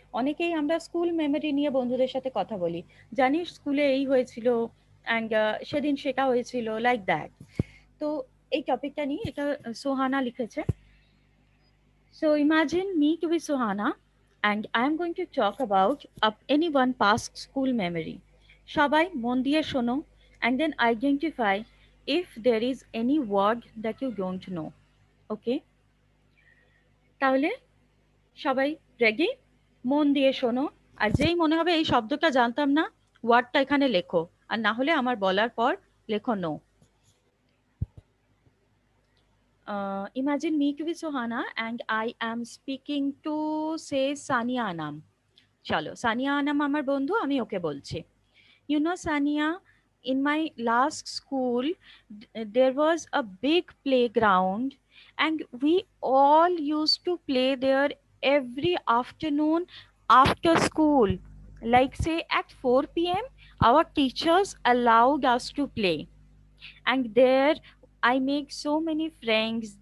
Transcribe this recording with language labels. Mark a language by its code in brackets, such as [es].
[bn] অনেকেই আমরা school memory নিয়ে বন্ধুদের সাথে কথা বলি, জানিস স্কুলে এই হয়েছিল অ্যান্ড সেদিন সেটা হয়েছিল, লাইক দ্যাট। তো এই টপিকটা নিয়ে, এটা সোহানা লিখেছে। [en] So imagine me to be Sohana, and I am going to talk about any one past school memory. [bn] সবাই মন দিয়ে শোনো, [en] and then identify if there is any word that you don't know. [bn] Okay? তাহলে সবাই ready? মন দিয়ে শোনো, আর যেই মনে হবে এই শব্দটা জানতাম না, ওয়ার্ডটা এখানে লেখো, আর না হলে আমার বলার পর লেখো no. [en] Imagine me to be Sohana and I am speaking to say Sania Anam. [bn] চলো, সানিয়া আনাম আমার বন্ধু, আমি ওকে বলছি। [en] You know, Sania, in my last school, there was a big playground, and we all used to play there every afternoon after school. Like, say, at 4 p.m., our teachers allowed us to play, and there I make so many friends.